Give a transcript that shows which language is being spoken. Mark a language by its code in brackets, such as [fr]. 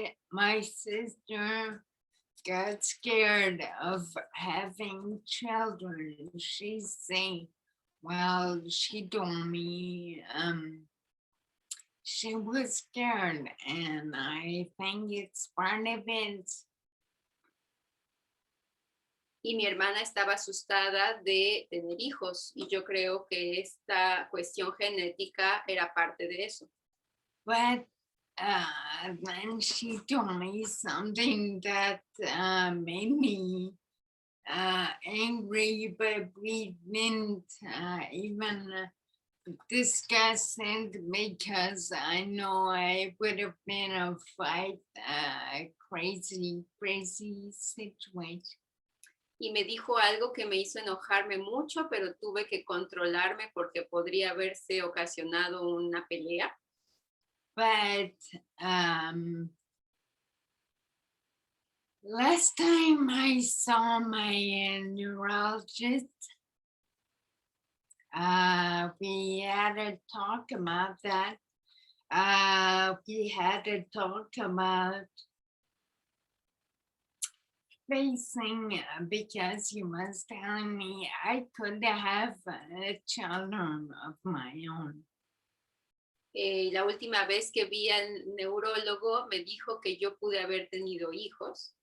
[en] my sister got scared of having children. She's saying, well, she told me she was scared, and I think it's part of it. [es] y mi hermana estaba asustada de tener hijos, y yo creo que esta cuestión genética era parte de eso. [en] But then she told me something that made me angry, but we didn't even discuss it because I know it would have been a fight, crazy situation. [es] Y me dijo algo que me hizo enojarme mucho, pero tuve que controlarme porque podría haberse ocasionado una pelea. [en] But last time I saw my neurologist, we had a talk about that. We had a talk about facing, because he was telling me I could have children of my own. [es] La última vez que vi al neurólogo me dijo que yo pude haber tenido hijos.